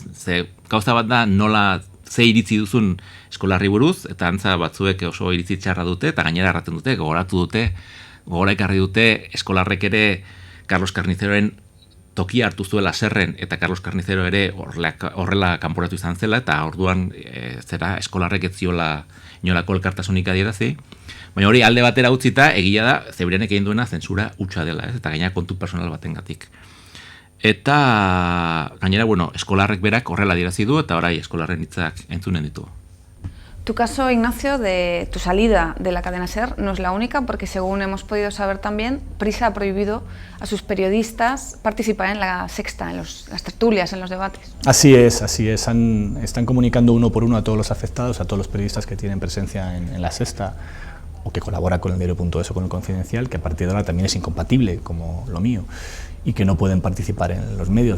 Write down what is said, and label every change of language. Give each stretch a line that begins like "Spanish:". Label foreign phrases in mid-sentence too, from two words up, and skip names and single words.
Basque: Ze gauza bat da nola ze iritzi duzun eskolarri buruz, eta antza batzuek oso iritzi txarra dute, eta gainera erraten dute, gogora ekarri dute eskolarrek ere Carlos Carniceroren tokia hartu zuela zerren, eta Carlos Carnicero ere horrela kanporatu izan zela, eta orduan eskolarrek ez ziola inolako elkartasunik adierazi. Baina hori alde batera utzita, egia da, Zebrianek egin duena zentsura hutsa dela, ez? Eta gainera kontu personal batengatik. Eta gainera, bueno, eskolarrek berak horrela adierazi du, eta orai eskolarren hitzak entzunen ditu.
Spanish: Tu caso, Ignacio, de tu salida de la cadena SER no es la única, porque según hemos podido saber también, Prisa ha prohibido a sus periodistas participar en la sexta, en las tertulias, en los debates. Así es. Están comunicando uno por uno a todos los afectados, a todos los periodistas que tienen presencia en la sexta, o que colabora con el diario.es o con el Confidencial, que a partir de ahora también es incompatible, como lo mío, y que no pueden participar en los medios.